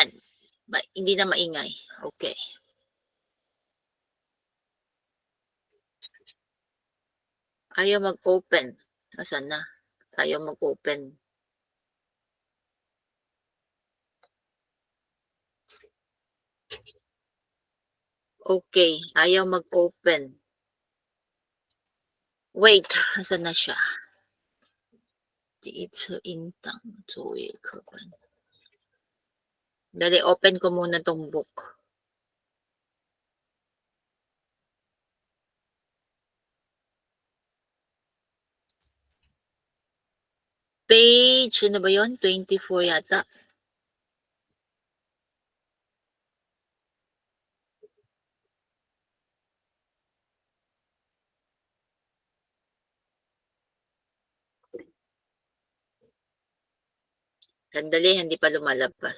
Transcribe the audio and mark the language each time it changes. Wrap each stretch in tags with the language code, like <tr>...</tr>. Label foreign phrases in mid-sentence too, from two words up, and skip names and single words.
<tl>Hindi na maingay. Okay. Ayaw mag-open. Asan na? Ayaw mag-open. Okay, ayaw mag-open. Wait, asan na siya?</tl> <zh>第一次音档作业课本。</zh> <tl>Dali, open ko muna tong book. Page, ano ba yun? 24 yata. Sandali, hindi pa lumalabas.</tl>